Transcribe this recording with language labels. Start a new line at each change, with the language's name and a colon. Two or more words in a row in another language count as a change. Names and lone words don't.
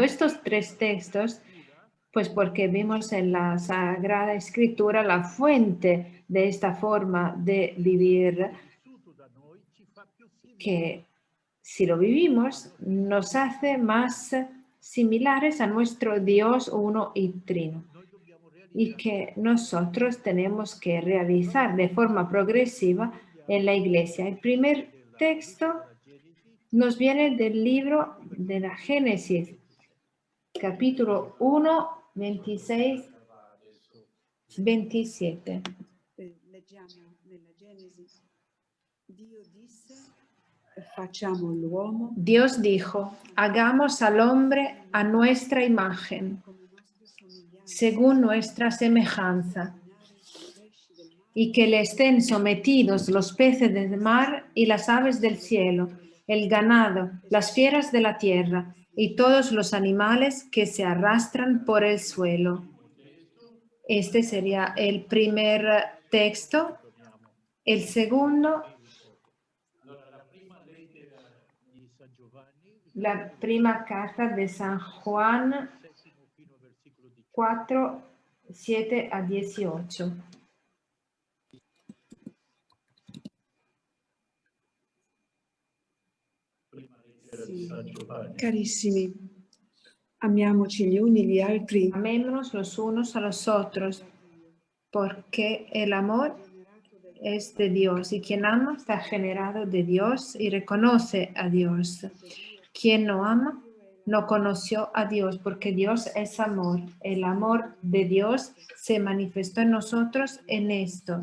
Spanish: Estos tres textos, pues porque vimos en la Sagrada Escritura la fuente de esta forma de vivir, que si lo vivimos nos hace más similares a nuestro Dios uno y trino, y que nosotros tenemos que realizar de forma progresiva en la iglesia. El primer texto nos viene del libro de la Génesis, capítulo 1, 26, 27.
Italian: Leggiamo nella Genesi. Dio disse, facciamo l'uomo
Spanish: Dios dijo, hagamos al hombre a nuestra imagen,
Italian: come nostra somiglianza,
Spanish: según nuestra semejanza, y que le estén sometidos los peces del mar y las aves del cielo, el ganado, las fieras de la tierra y todos los animales que se arrastran por el suelo. Este sería el primer texto. El segundo, la prima carta de San Juan 4, 7 a 18.
Italian: Sì. Carissimi, amiamoci gli uni gli altri.
Spanish: Amémonos los unos a los otros, porque el amor es de Dios y quien ama está generado de Dios y reconoce a Dios. Quien no ama no conoció a Dios, porque Dios es amor. El amor de Dios se manifestó en nosotros en esto.